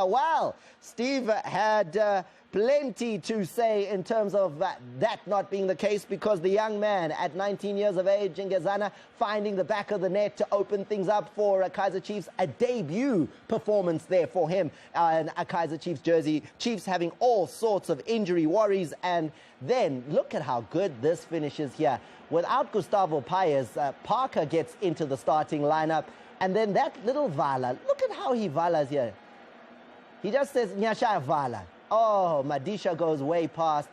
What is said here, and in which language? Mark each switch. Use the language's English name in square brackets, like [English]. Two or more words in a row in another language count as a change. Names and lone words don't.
[English] Well, Steve had plenty to say in terms of that not being the case, because the young man at 19 years of age, Ngezana, finding the back of the net to open things up for Kaizer Chiefs, a debut performance there for him in a Kaizer Chiefs jersey. Chiefs having all sorts of injury worries, and then look at how good this finishes here. Without Gustavo Paez, Parker gets into the starting lineup, and then that little Vala, look at how he Vala's here. He just says, Nyasha Vala. Oh, Madisha goes way past.